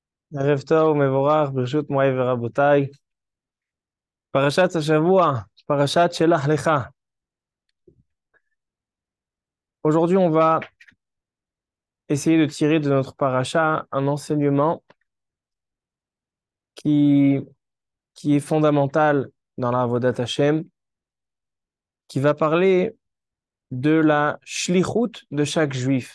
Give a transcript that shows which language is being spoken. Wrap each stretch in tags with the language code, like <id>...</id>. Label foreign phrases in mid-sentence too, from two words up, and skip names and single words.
<he>ערב טוב ומבורך, ברשות מוריי ורבותיי. פרשת השבוע, פרשת שלח לך.</he> <fr>Aujourd'hui, on va essayer de tirer de notre paracha un enseignement qui, qui est fondamental dans la</fr> <he>עבודת השם,</he> <fr>qui va parler de la shlichut de chaque juif.</fr>